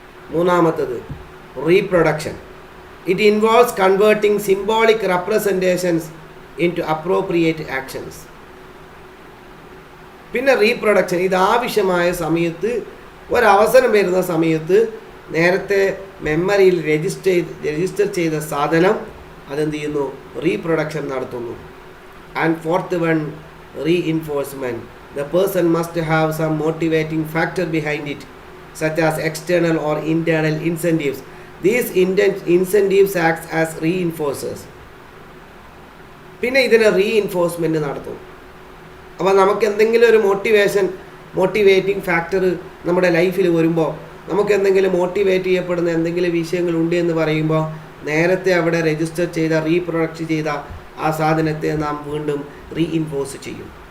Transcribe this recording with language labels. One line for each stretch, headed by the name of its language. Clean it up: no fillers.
Malayalam: മൂന്നാമത്തത്
English: Reproduction. It involves converting symbolic representations into appropriate actions.
Malayalam: പിന്നെ reproduction, ഇത് ആവശ്യമായ സമയത്ത്, ഒരവസരം വരുന്ന സമയത്ത് നേരത്തെ മെമ്മറിയിൽ രജിസ്റ്റർ ചെയ്ത സാധനം അതെന്ത് ചെയ്യുന്നു, റീപ്രൊഡക്ഷൻ നടത്തുന്നു.
English: And fourth one, reinforcement. The person must have some motivating factor behind it, such as external or internal incentives. These incentives act as reinforcers.
Malayalam: പിന്നെ ഇതിനെ റീഇൻഫോഴ്സ്മെൻറ്റ് നടത്തും. അപ്പോൾ നമുക്ക് എന്തെങ്കിലും ഒരു മോട്ടിവേറ്റിംഗ് ഫാക്ടർ നമ്മുടെ ലൈഫിൽ വരുമ്പോൾ, നമുക്ക് എന്തെങ്കിലും മോട്ടിവേറ്റ് ചെയ്യപ്പെടുന്ന എന്തെങ്കിലും വിഷയങ്ങളുണ്ട് എന്ന് പറയുമ്പോൾ നേരത്തെ അവിടെ രജിസ്റ്റർ ചെയ്ത റീപ്രൊഡക്റ്റ് ചെയ്ത ആ സാധനത്തെ നാം വീണ്ടും റീഇൻഫോഴ്സ് ചെയ്യും.